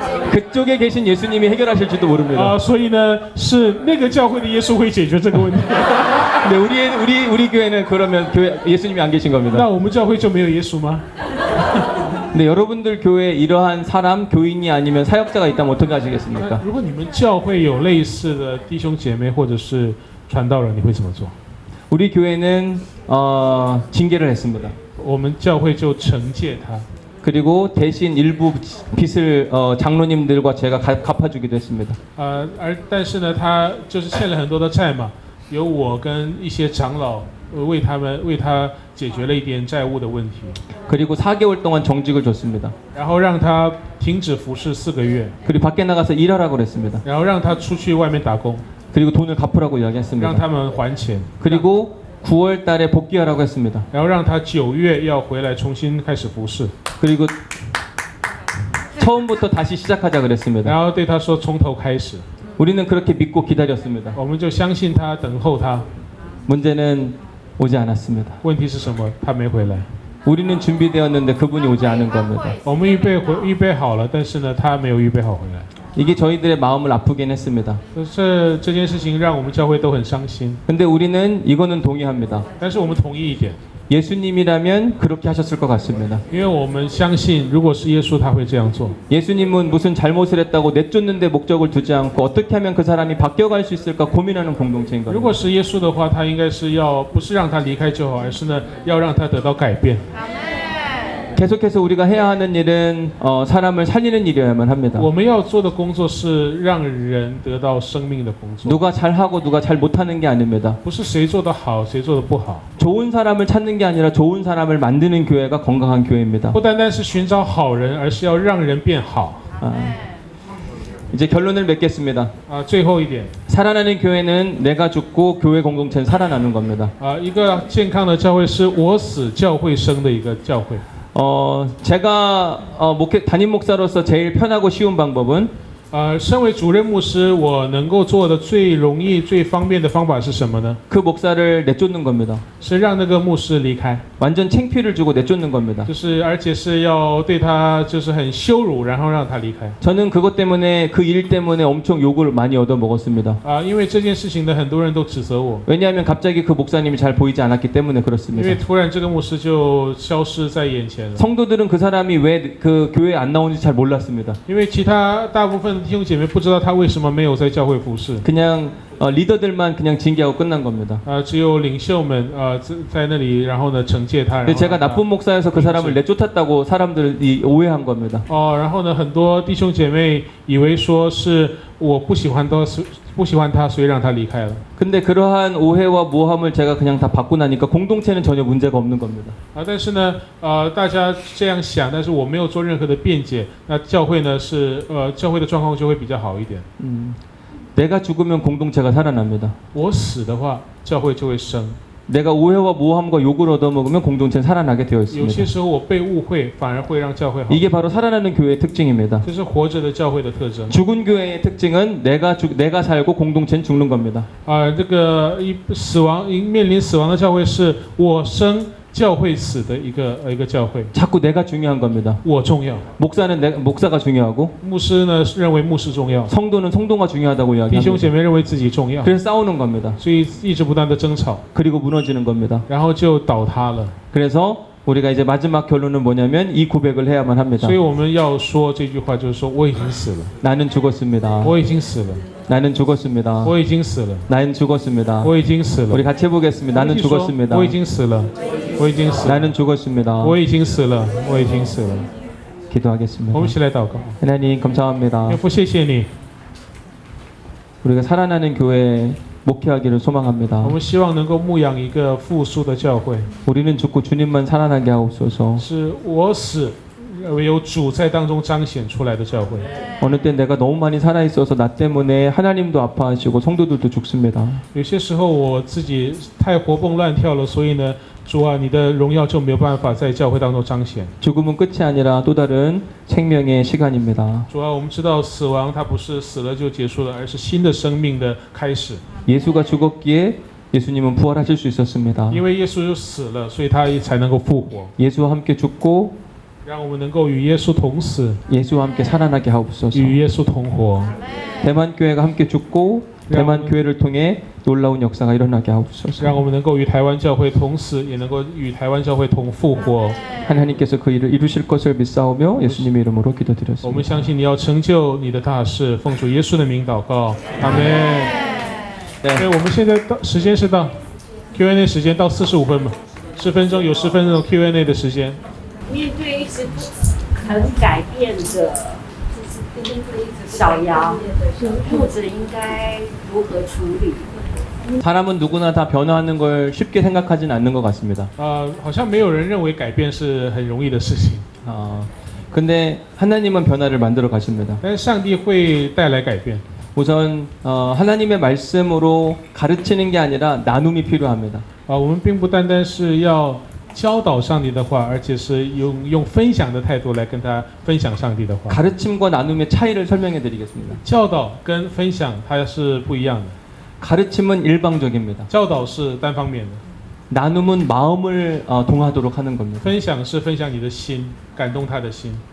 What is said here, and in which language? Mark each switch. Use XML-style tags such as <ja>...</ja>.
<ko>그쪽에 계신 예수님이 해결하실지도 모릅니다.</ko> <zh>所以呢，是那个教会的耶稣会解决这个问题。</zh> <ko>근데 우리 교회는 그러면 교회 예수님이 안 계신</ko> <zh>那</zh> <ko>겁니다.</ko> <zh>我们教会就没有耶稣吗？</zh> <ko>근데 여러분들 교회에 이러한 사람, 교인이 아니면 사역자가 있다면 어떻게 하시겠습니까?</ko> <zh>如果你们教会有类似的弟兄姐妹或者是传道人，你会怎么做？</zh> <ko>우리 교회는 징계를 했습니다.</ko> <zh>我们教会就惩戒他。</zh> <ko>그리고 대신 일부 빚을 장로님들과 제가 갚아주기도 했습니다.</ko> <zh>但是呢，他就是欠了很多的债嘛，由我跟一些长老为他解决了一点债务的问题。</zh> <ko>그리고 4개월 동안 정직을 줬습니다.</ko> <zh>然后让他停止服侍4个月。</zh> <ko>그리고 밖에 나가서 일하라고 그랬습니다.</ko> <zh>然后让他出去外面打工。</zh> <ko>그리고 돈을 갚으라고</ko> <zh>让</zh> <ko>이야기했습니다.</ko> <zh>他们还钱。</zh> <ko>그리고 9월 달에 복귀하라고 했습니다.</ko> <zh>然后让他9月要回来重新开始服侍。</zh> <ko>그리고 처음부터 다시 시작하자 그랬습니다.</ko> <zh>然后对他说从头开始。</zh> <ko>우리는 그렇게 믿고 기다렸습니다.</ko> <zh>我们就相信他，等候他。</zh> <ko>문제는 오지 않았습니다.</ko> <zh>问题是什么？他没回来。</zh> <ko>우리는 준비되었는데 그분이 오지 않은 겁니다.</ko> <zh>我们预备好了，但是呢，他没有预备好回来。</zh> <ko>이게 저희들의 마음을 아프긴 했습니다.</ko> <zh>这件事情让我们教会都很伤心。</zh> <ko>근데 우리는 이거는 동의합니다.</ko> <zh>但是我们同意一点，</zh> <ko>예수님이라면 그렇게 하셨을 것 같습니다.</ko> <zh>因为我们相信，如果是耶稣，他会这样做。</zh> <ko>예수님은 무슨 잘못을 했다고 내쫓는데 목적을 두지 않고 어떻게 하면 그 사람이 바뀌어갈 수 있을까 고민하는 공동체인</ko> <zh>如果</zh> <ko>겁니다.</ko> <zh>是耶稣的话，他应该是要不是让他离开就好，而是呢要让他得到改变。</zh> <ko>계속해서 우리가 해야 하는 일은 사람을 살리는 일이어야만 합니다.</ko> <zh>我们要做的工作是让人得到生命的工作，</zh> <ko>누가 잘하고 누가 잘 못하는 게 아닙니다.</ko> <zh>不是谁做的好，谁做的不好，</zh> <ko>좋은 사람을 찾는 게 아니라 좋은 사람을 만드는 교회가 건강한 교회입니다.</ko> <zh>不单单是寻找好人，而是要让人变好。</zh> <ko>이제 결론을 맺겠습니다.</ko> <zh>最后一点，</zh> <ko>살아나는 교회는 내가 죽고 교회 공동체는 살아나는 겁니다.</ko> <zh>一个健康的教会是我死教会生的一个教会。</zh> <ko>제가 담임 목사로서 제일 편하고 쉬운 방법은</ko> <zh>身为主任牧师，我能够做的最容易、最方便的方法是什么呢？</zh> <ko>그 목사를 내쫓는 겁니다.</ko> <zh>是让那个牧师离开，</zh> <ko>완전 창피를 주고 내쫓는 겁니다.</ko> <zh>就是而且是要对他就是很羞辱，然后让他离开。</zh> <ko>저는 그것 때문에 그 일 때문에 엄청 욕을 많이 얻어 먹었습니다.</ko> <zh>因为这件事情呢，很多人都指责我，</zh> <ko>왜냐하면 갑자기 그 목사님이 잘 보이지 않았기 때문에</ko> <zh>因</zh> <ko>그렇습니다.</ko> <zh>为突然这个牧师就消失在眼前了。</zh> <ko>성도들은 그 사람이 왜 그 교회에 안 나오는지 잘 몰랐습니다.</ko> <zh>因为其他大部分弟兄姐妹不知道他为什么没有在教会服侍，</zh> <ko>그냥 리더들만 그냥 징계하고 끝난 겁니다.</ko> <zh>只有领袖们在那里，然后呢惩戒他。</zh> <ko>근데 제가 나쁜 목사여서 그 사람을 내쫓았다고 사람들이 오해한 겁니다.</ko> <zh>然后呢，很多弟兄姐妹以为说是我不喜欢他，所以让他离开了。</zh> <ko>근데 그러한 오해와 모함을 제가 그냥 다 받고 나니까 공동체는 전혀 문제가 없는 겁니다.</ko> <zh>但是呢，大家这样想，但是我没有做任何的辩解，那教会呢是教会的状况就会比较好一点。</zh> <ko>내가 죽으면 공동체가 살아납니다.</ko> <zh>我死的话，教会就会生。</zh> <ko>내가 오해와 모함과 욕을 얻어먹으면 공동체는 살아나게 되어</ko> <zh>有些</zh> <ko>있습니다.</ko> <zh>时候我被误会，反而会让教会好。</zh> <ko>이게 바로 살아나는 교회의 특징입니다.</ko> <zh>这是活着的教会的特征。</zh> <ko>죽은 교회의 특징은 내가 살고 공동체는 죽는 겁니다.</ko> <zh>这个面临死亡的教会是我生。教会死的一个教会，</zh> <ko>자꾸 내가 중요한 겁니다.</ko> <zh>我重要。</zh> <ko>목사가 중요하고</ko> <zh>牧师呢认为牧师重要，</zh> <ko>성도는 성도가 중요하다고</ko> <zh>弟兄姐</zh> <ko>이야기합니다.</ko> <zh>妹认为自己重要，</zh> <ko>그래서 싸우는 겁니다.</ko> <zh>所以一直不断的争吵，</zh> <ko>그리고 무너지는 겁니다.</ko> <zh>然后就倒塌了。</zh> <ko>그래서 우리가 이제 마지막 결론은 뭐냐면 이 고백을 해야만 합니다.</ko> <zh>所以我们要说这句话，就是说我已经死了，</zh> <ko>나는 죽었습니다.</ko> <zh>我已经死了，</zh> <ko>나는 죽었습니다.</ko> <zh>我已经死了，</zh> <ko>나는 죽었습니다.</ko> <zh>我已经死了。</zh> <ko>우리 같이 해보겠습니다. 나는 죽었습니다.</ko> <zh>我已经死了，我已经死了，</zh> <ko>나는 죽었습니다.</ko> <zh>我已经死了，我已经死了。</zh> <ko>기도하겠습니다.</ko> <zh>我们一起来祷告。</zh> <ko>하나님 감사합니다.</ko> <zh>天父，谢谢你，</zh> <ko>우리가 살아나는 교회 목회하기를 소망합니다.</ko> <zh>我们希望能够牧养一个复苏的教会。</zh> <ko>우리는 죽고 주님만 살아나게 하옵소서.</ko> <zh>是我死，唯有主在当中彰显出来的教会。</zh> <ko>어느 때 내가 너무 많이 살아 있어서 나 때문에 하나님도 아파하시고 성도들도 죽습니다.</ko> <zh>有些时候我自己太活蹦乱跳了，所以呢，主啊，你的荣耀就没有办法在教会当中彰显。</zh> <ko>죽음은 끝이 아니라 또 다른 생명의 시간입니다.</ko> <zh>主啊，我们知道死亡它不是死了就结束了，而是新的生命的开始。</zh> <ko>예수가 죽었기에 예수님은 부활하실 수 있었습니다.</ko> <zh>因为耶稣就死了，所以他才能够复活，</zh> <ko>예수와 함께 죽고</ko> <zh>让我们能够与耶稣同死，</zh> <ko>예수와 함께 살아나게 하옵소서.</ko> <zh>与耶稣同活。</zh> <ko>대만 교회가 함께 죽고 대만 교회를 통해 놀라운 역사가 일어나게 하옵소서.</ko> <zh>让我们能够与台湾教会同死，也能够与台湾教会同复活。</zh> <ko>하나님께서 그 일을 이루실 것을 믿사오며 예수님의 이름으로</ko> <zh>我们相信你要成就你的大事，奉主耶稣的名祷告，阿门。对，我们现在到时间是到 Q&A 时间到45分嘛，10分钟有10分钟 Q&A 的时间。面对一直很改变的小羊，牧者应该如何处理？</zh> <ko>사람은 누구나 다 변화하는 걸 쉽게 생각하진 않는 것 같습니다.</ko> <zh>好像没有人认为改变是很容易的事情，</zh> <ko>근데 하나님은 변화를 만들어 가십니다.</ko> <zh>但是上帝会带来改变。</zh> <ko>우선 하나님의 말씀으로 가르치는 게 아니라 나눔이 필요합니다.</ko> <zh>我们并不单单是要教导上帝的话，而且是用分享的态度来跟他分享上帝的话。</zh> <ko>가르침과 나눔의 차이를 설명해 드리겠습니다.</ko> <zh>教导跟分享它是不一样的，</zh> <ko>가르침은 일방적입니다.</ko> <zh>教导是单方面的，</zh> <ko>나눔은 마음을 동하도록 하는 겁니다.</ko> <zh>分享是分享你的心，感动他的心。</zh>